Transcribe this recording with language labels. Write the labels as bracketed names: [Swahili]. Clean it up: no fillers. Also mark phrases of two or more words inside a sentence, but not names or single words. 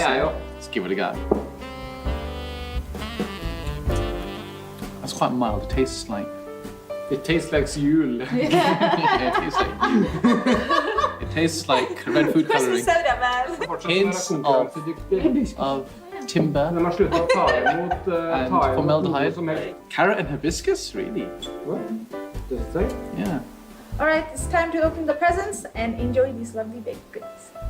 [English] Let's give it a go. That's quite mild. It tastes like It tastes like jul. yeah, it tastes like red food coloring. Hints of timber [Norwegian] De har sluttet å ta imot [English] and formaldehyde. Carrot and hibiscus, really? Yeah. All right, it's time to open the presents and enjoy these lovely baked goods.